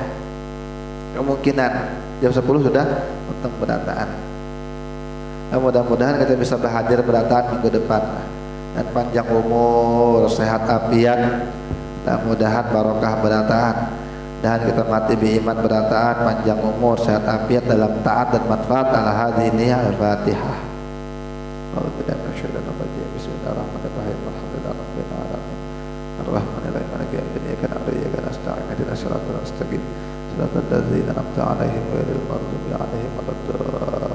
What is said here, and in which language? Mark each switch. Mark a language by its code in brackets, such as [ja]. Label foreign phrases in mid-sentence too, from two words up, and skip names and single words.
[bjn] Kemungkinan jam 10 sudah tuntung berataan. [id] Nah, mudah-mudahan kita bisa berhadir berataan minggu depan dan panjang umur, sehat afiat, dan mudahan barokah berataan dan kita mati beriman berataan, panjang umur, sehat afiat dalam taat dan manfaat. [ar] على هذه الفاتحة. بسم الله الرحمن الرحيم. الحمد لله رب العالمين. الرحمن الرحيم مالك يوم الدين. إياك نعبد وإياك نستعين اهدنا الصراط المستقيم صراط الذين أنعمت عليهم غير المغضوب عليهم ولا الضالين.